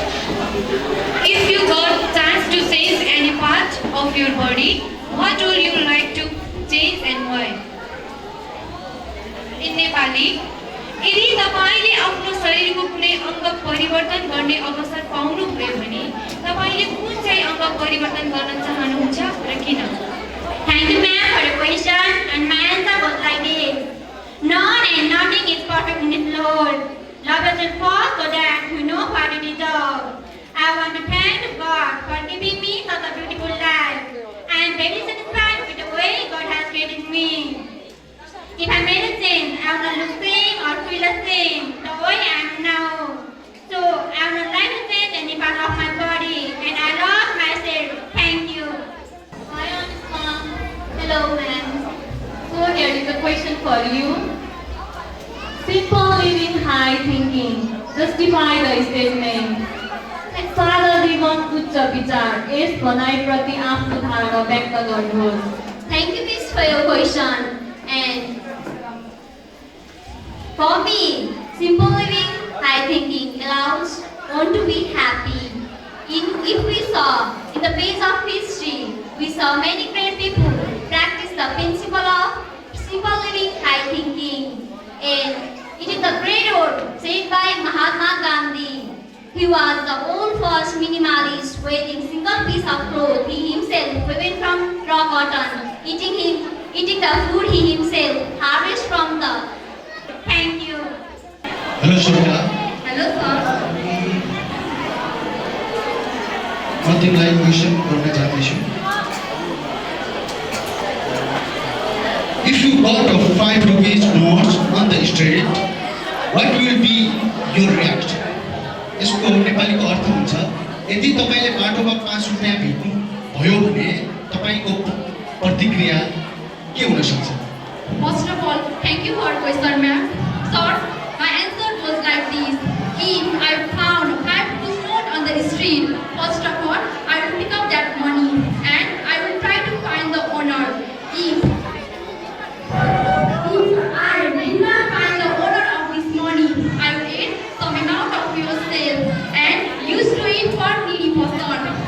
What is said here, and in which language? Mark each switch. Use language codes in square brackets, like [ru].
[en] If you got chance to change any part of your body, what would you like to change and why? In Nepali, [ne] यदि तपाईले आफ्नो शरीरको कुनै अङ्ग परिवर्तन गर्ने अवसर पाउनुभयो भने तपाईले कुन चाहिँ अङ्ग परिवर्तन गर्न चाहनुहुन्छ र किन? [en] Thank you, ma'am, for the question. And my answer was like this. None and nothing is perfect in this world. Love yourself first so that you know what you deserve. I want to thank God for giving me such a beautiful life. I am very satisfied with the way God has created me. If I made a change, I will not look same or feel the same the way I am now. So I would not like to change any part of my body. And I love myself. Thank you. Hi, Anushka. Hello, ma'am. So here is a question for you. Simple living, high thinking. Justify the statement. [ne] सादा जीवन उच्च विचार यस भनाइप्रति आफ्नो धारणा व्यक्त गर्नुहोस्। [en] Thank you, Miss, for your question. And for me, simple living, high thinking allows one to be happy. If we saw in the page of history, we saw many great people practice the principle of simple living, high thinking. And it is the great word said by Mahatma Gandhi. He was the old first minimalist, wearing single piece of cloth he himself woven from raw cotton, eating the food he himself harvest from the. Thank you. [ne] Hello Sonia, [en] Hello, sir. [ne] म तिमीलाई question गर्न चाहन्छु। [en] If you got a 5 rupees notes on the street, what will be your reaction? [ne] यसको नेपालीको अर्थ हुन्छ यदि तपाईले बाटोमा 5 रुपैयाँ भेट्नु भयो भने तपाईको प्रतिक्रिया के हुन सक्छ? [en] First of all, thank you for question, ma'am. Sir, my answer was like this. If I found 5 rupees note on the street, first of all, I will pick up that money and I will try to find the owner. If I did not find the owner of this money, I will eat some amount of yourself and use to it for needy person.